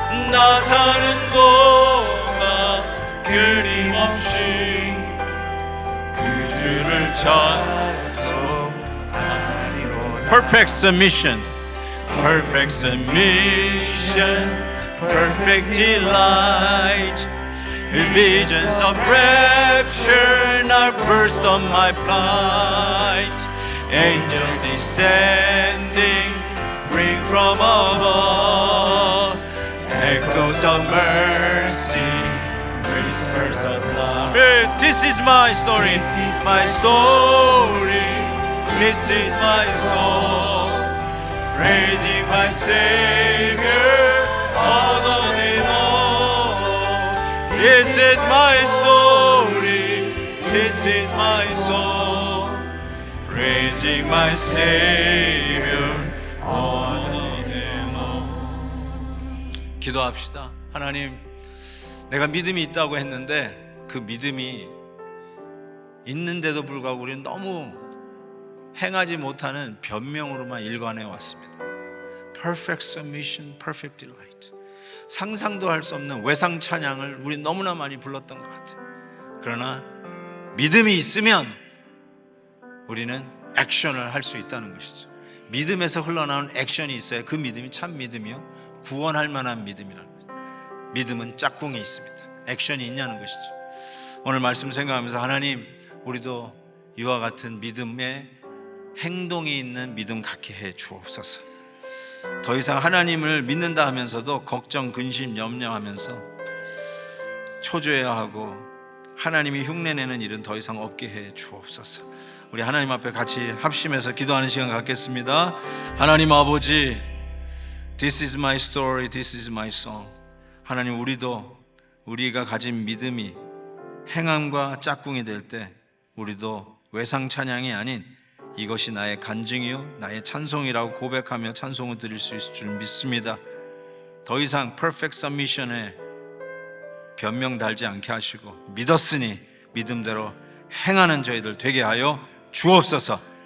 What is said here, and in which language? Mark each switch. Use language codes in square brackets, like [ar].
[ko] 나 사는 동안 끊임없이 그 주를 찬송하리로다. [en] Perfect submission, perfect submission, perfect delight. Visions of rapture now burst on my flight. Angels descending bring from above echoes of mercy, whispers of love. This is my story, my story. This is my song, praising my Savior all the day long. This is my story, this is my song, praising my Savior all the day long. [ko] 기도합시다. 하나님, 내가 믿음이 있다고 했는데 그 믿음이 있는데도 불구하고 우리는 너무 행하지 못하는 변명으로만 일관해 왔습니다. [en] Perfect submission, perfect delight. [ko] 상상도 할 수 없는 외상 찬양을 우리 너무나 많이 불렀던 것 같아요. 그러나 믿음이 있으면 우리는 액션을 할 수 있다는 것이죠. 믿음에서 흘러나오는 액션이 있어야 그 믿음이 참 믿음이요, 구원할 만한 믿음이라는 거죠. 믿음은 짝꿍이 있습니다. 액션이 있냐는 것이죠. 오늘 말씀 생각하면서 하나님, 우리도 이와 같은 믿음의 행동이 있는 믿음 갖게 해 주옵소서. 더 이상 하나님을 믿는다 하면서도 걱정, 근심, 염려하면서 초조해하고 하나님이 흉내내는 일은 더 이상 없게 해 주옵소서. 우리 하나님 앞에 같이 합심해서 기도하는 시간 갖겠습니다. 하나님 아버지, [en] This is my story, this is my song. [ko] 하나님, 우리가 가진 믿음이 행함과 짝꿍이 될 때 우리도 외상 찬양이 아닌 이것이 나의 간증이요 나의 찬송이라고 고백하며 찬송을 드릴 수 있을 줄 믿습니다. 더 이상 [en] perfect submission [ko] 에 변명 달지 않게 하시고 믿었으니 믿음대로 행하는 저희들 되게 하여 주옵소서.